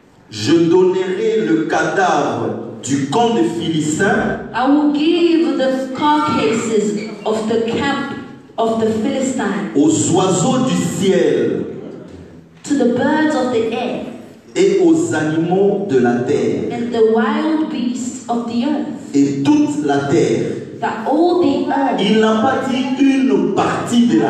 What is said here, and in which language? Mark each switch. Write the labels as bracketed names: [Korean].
[French] Je donnerai le cadavre du camp des Philistins [English] I will give the carcasses of the camp of the Philistines [French] aux oiseaux du ciel [English] to the birds of the air [French] et aux animaux de la terre. [English] and the wild beasts of the earth. [French] Et toute la terre. [English] That all the earth. [French] Il n'a pas dit une partie de la